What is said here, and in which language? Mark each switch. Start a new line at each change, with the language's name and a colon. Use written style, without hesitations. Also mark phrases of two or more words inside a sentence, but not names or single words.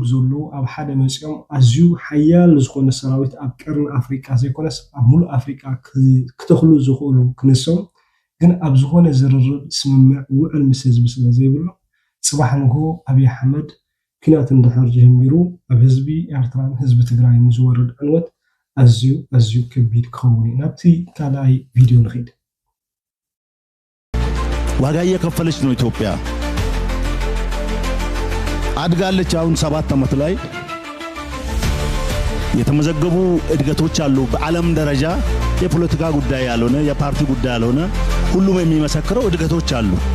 Tigrinya: ዘሎ ኣብ ሓደ መፅኦም ኣዝዩ ሓያል ዝኾነ ሰራዊት ኣብ ቀርኒ ኣፍሪቃ ዘይኮነስ ኣብ ሙሉእ ኣፍሪቃ ክተኽሉ ዝኽእሉ ክንሶም ግን ኣብ ዝኾነ ዝርርብ ስምምዕ ውዕል ምስ ህዝቢ ስለ ዘይብሉ ፅባሕ ንጎ አብይ አሕመድ ኩናት እንድሕር ጀሚሩ ኣብ ህዝቢ ኤርትራን ህዝቢ ትግራይን ዝወርድ ዕንወት ኣዝዩ ከቢድ ክኸውን እዩ ናብቲ ካልኣይ ቪድዮ ንኸይድ
Amharic: ዋጋ እየከፈለች ነው ኢትዮጵያ አድጋለች አሁን 7 ዓመት ላይ የተመዘገቡ እድገቶች አሉ በዓለም ደረጃ የፖለቲካ ጉዳይ ያልሆነ የፓርቲ ጉዳይ ያልሆነ ሁሉም የሚመሰክረው እድገቶች አሉ